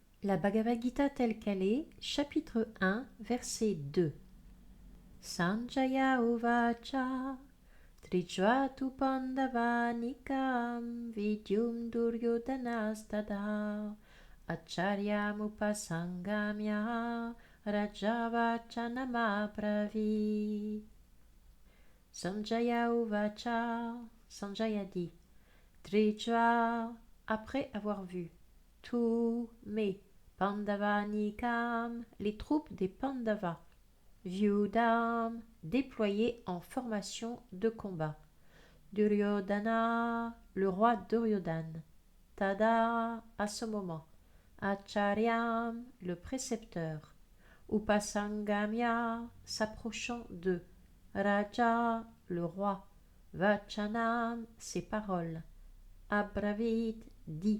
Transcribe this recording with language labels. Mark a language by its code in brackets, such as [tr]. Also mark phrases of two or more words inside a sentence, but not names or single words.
[fr] La Bhagavad Gita telle qu'elle est, chapitre 1, verset 2. [sa] Sanjaya uvacha trijvatu pandavanikam vidyum duryodhanastada acharyam rajavachanamabravi. Sanjaya uvacha, [fr] Sanjaya dit, Trijva, après avoir vu, tous mes Pandavanikam, les troupes des Pandavas, Vyudam, déployées en formation de combat, Duryodhana, le roi Duryodhana, Tada, à ce moment, Acharyam, le précepteur, Upasangamya, s'approchant de Raja, le roi, Vachanam, ses paroles, Abravit, dit.